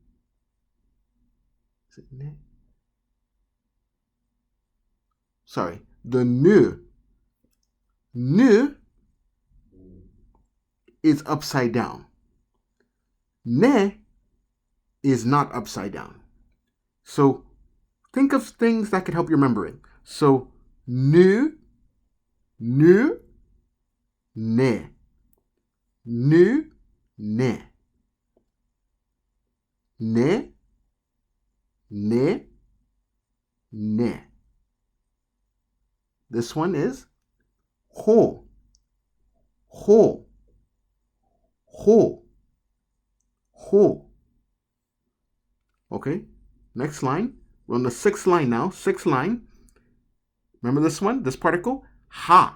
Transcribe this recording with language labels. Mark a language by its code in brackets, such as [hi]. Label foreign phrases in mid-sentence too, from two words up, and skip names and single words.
[en] Is it ne? Sorry. The nu. Nu is upside down. Ne is not upside down. So think of things that can help you remembering. So nu, nu, ne. Nu, ne. Ne, ne, ne. This one is ho, ho, ho, ho. Okay, next line. We're on the sixth line now. Sixth line. Remember this one? This particle? Ha.